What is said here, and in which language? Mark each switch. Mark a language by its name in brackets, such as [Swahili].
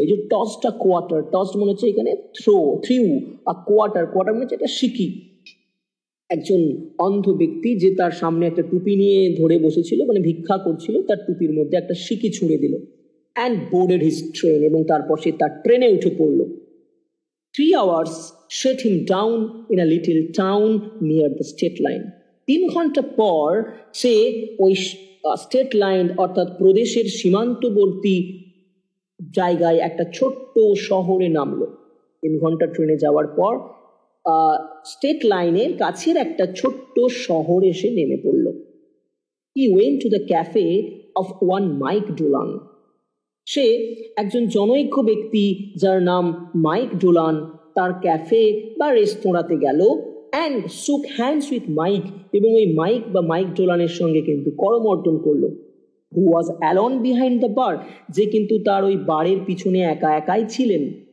[Bangla] এই যে টসটা quarter, toss মনে হচ্ছে এখানে থ্রিউ, আর কোয়ার্টার মনে হচ্ছে একটা সিকি। একজন অন্ধ ব্যক্তি যে তার সামনে একটা টুপি নিয়ে ধরে বসেছিল, মানে ভিক্ষা করছিল, তার টুপির মধ্যে একটা সিকি ছুঁড়ে দিল। [English] and boarded his train, [Bangla] এবং তারপর সে তার ট্রেনে উঠে পড়ল। [English] 3 hours set him down in a little town near the state line. [Bangla] 3 ঘন্টা পর সে ওই স্টেট লাইন অর্থাৎ প্রদেশের সীমান্তবর্তী জায়গায় একটা ছোট্ট শহরে নামলো। 3 ঘন্টা ট্রেনে যাওয়ার পর স্টেট লাইনের কাছের একটা ছোট্ট শহরে এসে নেমে পড়ল। [English] He went to the cafe of one Mike Dolan. [Bangla] সে একজন জনৈক ব্যক্তি যার নাম মাইক ডোলান, তার ক্যাফে বা রেস্তোরাঁতে গেল। [English] and shook hands with Mike, [Bangla] এবং ওই মাইক বা মাইক ডোলানের সঙ্গে কিন্তু করমর্দন করলো। [English] who was alone behind the bar, [Bangla] যে কিন্তু তার ওই বারের পিছনে একা একাই ছিলেন।